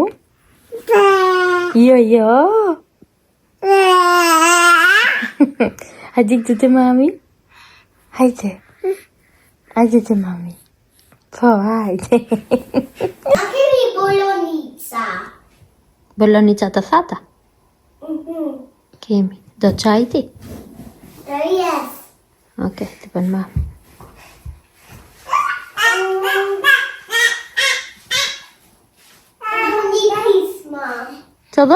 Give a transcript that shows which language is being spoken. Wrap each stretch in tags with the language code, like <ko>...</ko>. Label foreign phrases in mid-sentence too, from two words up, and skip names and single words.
<sq>Ja, ja.</sq> <tr>Hadi gidelim mami. Haydi. Hadi gidelim mami.</tr> <sq>Po,</sq> <tr>haydi.</tr> <sq>Kemi bolonica. Bolonica të thata? Kemi. Do çaj ti? Yes. Okej, të bën mami. Co do?</sq>